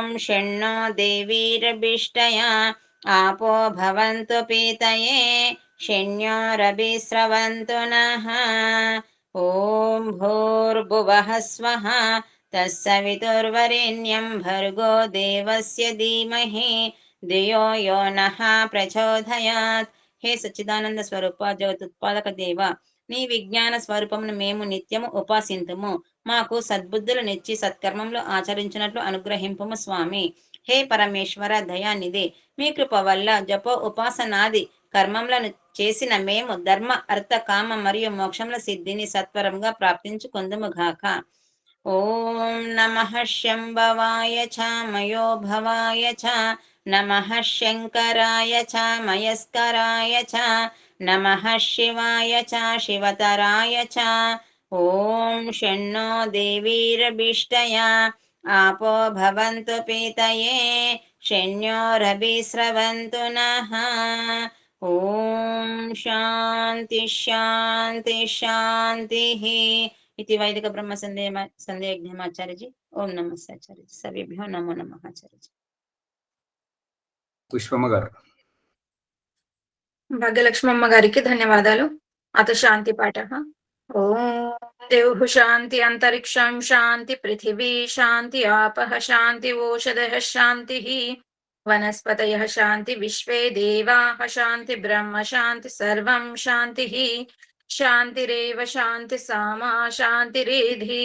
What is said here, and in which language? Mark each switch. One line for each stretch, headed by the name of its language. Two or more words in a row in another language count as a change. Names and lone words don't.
Sanskrit: शन्नो देवीरभिष्टया आपो भवन्तु पीतये शन्योरभिस्रवन्तु नः ॐ भूर्भुवः स्वः तत्सवितुर्वरेण्यं भर्गो देवस्य धीमहि धियो यो नः प्रचोदयात् हे సచ్చిదానంద
Telugu: స్వరూప జగతుత్పాదక దేవ నీ విజ్ఞాన స్వరూపమును మేము నిత్యము ఉపాసింతుము మాకు సద్బుద్ధులు నిచ్చి సత్కర్మములు ఆచరించినట్లు అనుగ్రహింపుము స్వామి హే పరమేశ్వర దయానిధి మీ కృప వల్ల జపో ఉపాసనాది కర్మములను చేసిన మేము ధర్మ అర్థ కామ మరియు మోక్షముల సిద్ధిని సత్వరంగా ప్రాప్తించుకొందుముగాక
Sanskrit: ఓం నమః శంభవాయ చ మయో భవాయ చ నమః శంకరాయ చ మయస్కరాయ చ నమః శివాయ చ శివతరాయ చ ఓం షణ్ణో దేవీరభిష్టయా आपो भवन्तु पीतये शन्योरभिस्रवन्तु नः ॐ शान्ति शान्ति शान्तिः इति वैदिक ब्रह्म संदेहज्ञाचार्य जी
Hindi: ओम नमस्ते आचार्य जी
Sanskrit: सभ्येभ्यो नमो नमः आचार्य जी
Telugu: పుష్పమ్మ గారు. భాగ్యలక్ష్మమ్మ గారికి ధన్యవాదాలు.
Sanskrit: అత శాంతి పాఠ. ఓం దేవ్ శాంతి అంతరిక్షం శాంతి పృథివీ శాంతి ఆపః శాంతి ఓషధః శాంతి వనస్పతయః శాంతి విశ్వే దేవాః శాంతి బ్రహ్మ శాంతి సర్వం శాంతి శాంతిరేవ శాంతి సామా శాంతిరేధి.